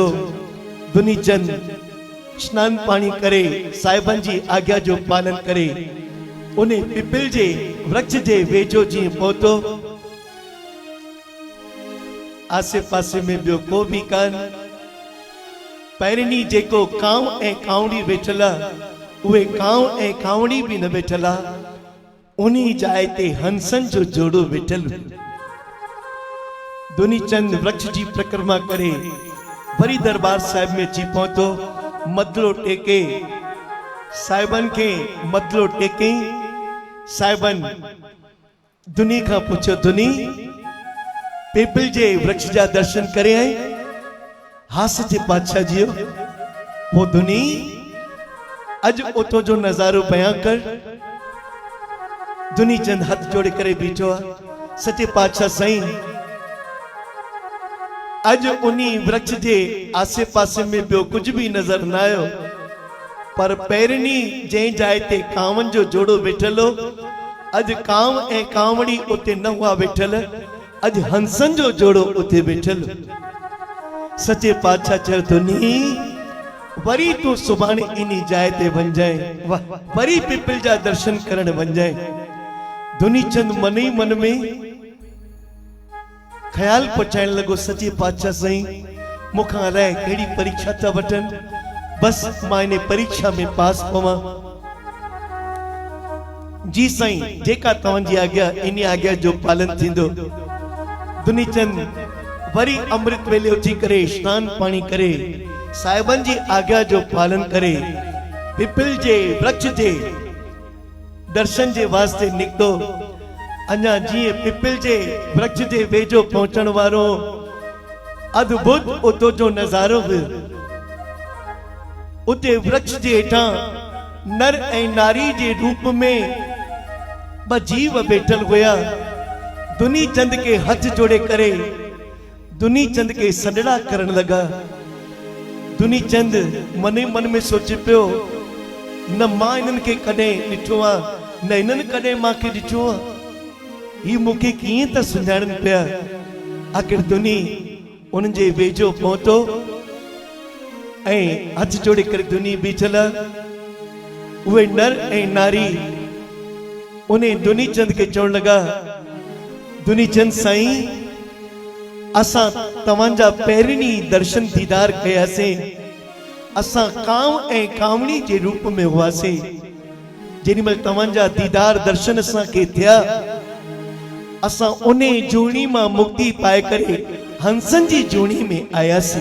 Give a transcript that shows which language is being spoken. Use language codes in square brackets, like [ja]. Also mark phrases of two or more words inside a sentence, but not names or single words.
[sd] दुनी चंद स्नान पाणी करे साहिबन जी आज्ञा जो पालन करे उन पिपल जे वृक्ष जे वेझो जीअं पहुतो, आसे पासे में ॿियो को बि कान। पहिरीं जेको कांव ऐं कावड़ी वेठल आहे, उहे कांव ऐं कावड़ी बि न वेठल आहे, उन जाइ ते हंसन जो जोड़ो वेठल। दुनी चंद वृक्ष जी परिक्रमा करे वरी दरबार साहिब में अची पहुतो। मदलो टेके साहिबन के मदलो टेके साहिबन दुनी खां पुछियो दुनी पिपल जे वृक्ष जा दर्शन करे आए? हा सचे पातशाह जियो। वो दुनी अज उतो जो नजारो बयां कर। दुनी चंद हथ जोड़े करे बीठो आ। सचे पातशाह साईं अज उन्हीं वृक्ष जे आसे पासे में ॿियो कुछ भी नजर न आयो, पर पहिरीं जंहिं जाइ ते कांवनि जो जोड़ो वेठल हो, अज कांव ऐं कांवड़ी उते न हुआ वेठल, अज हंसन जो जोड़ो उते वेठल। सचे पातशाह चयो दुनी वरी तू सुभाणे इन जाइ ते वञजांइ, वरी पिपल जा दर्शन करण वञजांइ। दुनी चंद मन ही मन में ख्याल पचाइण लॻो, सचे पातशाह साईं मूंखां अलाए कहिड़ी परीक्षा था वठनि, बस मां इन परीक्षा में पास पवा। जी साईं, जेका तव्हांजी आज्ञा इन आज्ञा जो पालन थींदो। दुनीचंद वरी अमृत वेले उथी करे स्नान पानी करे साहिबन जी आज्ञा जो पालन करे पिपल जे वृक्ष जे दर्शन जे वास्ते निकतो। अञा जी पिपल जे वृक्ष जे वेझो पहुंचण वारो अद्भुत उतो जो नजारो हुयो। उते वृक्ष जे हेठां नर ऐं नारी जे रूप में ब जीव बैठल हुया। दुनी चंद के हथ जोड़े करे दुनी चंद के सडड़ा करण लगा। दुनी चंद मने मन में सोचे पियो, न मां इन्हनि खे कॾहिं ॾिठो आहे न इन्हनि कॾहिं मूंखे ॾिठो आहे। ही मूंखे कीअं त सुञाणनि पिया। आख़िर दुनी उन्हनि जे वेझो पहुतो ऐं हथ जोड़े करे दुनी बीठल। उहे नर ऐं नारी उन्हें दुनी चंद के चवण लगा, दुनी चंद साईं, असां तव्हांजा पहिरीं दर्शन दीदार कयासीं। असां कांव ऐं कांवणी जे रूप में हुआसीं। जेॾी महिल तव्हांजा दीदार दर्शन असांखे थिया, असां उन जूणी मां मुक्ति पाए करे हंसन जी जूणी में आयासीं।